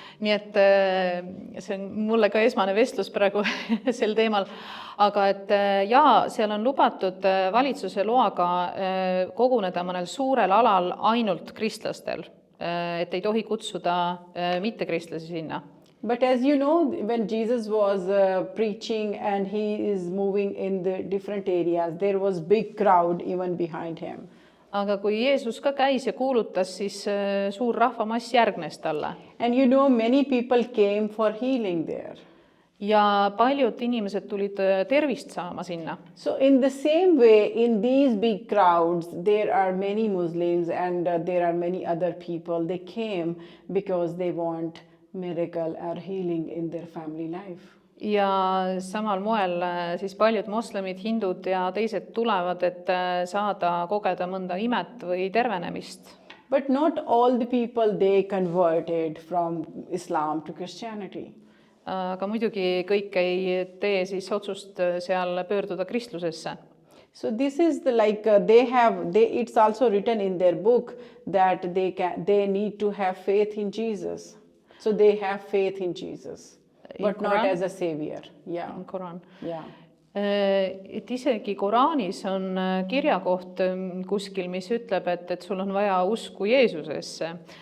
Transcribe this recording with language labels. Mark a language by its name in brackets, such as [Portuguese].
[Estonian] Nii et see on mulle ka esmane vestlus praegu sel teemal, aga et seal on lubatud valitsuse loaga koguneda mõnel suurel alal ainult kristlastel, et ei tohi kutsuda mittekristlasi sinna. [English] But as you know, when Jesus was preaching and he is moving in the different areas, there was big crowd even behind him. [Estonian] Aga kui Jeesus ka käis ja kuulutas, siis suur rahvamass järgnes talle. [English] And you know, many people came for healing there. [Estonian] Ja paljud inimesed tulid tervist saama sinna. [English] So in the same way, in these big crowds, there are many Muslims and there are many other people. They came because they want miracle or healing in their family life. [Estonian] Ja samal moel siis paljud moslemid, hindud ja teised tulevad, et saada kogeda mõnda imet või tervenemist. [English] But not all the people they converted from Islam to Christianity. [Estonian] Aga muidugi kõik ei tee siis otsust seal pöörduda kristlusesse. [English] So this is the like it's also written in their book that they need to have faith in Jesus. So they have faith in Jesus. But not as a savior. Yeah. Koran. Yeah. [Estonian] Et isegi Koraanis on kirjakoht kuskil, mis ütleb, et sul on vaja usku Jeesusesse.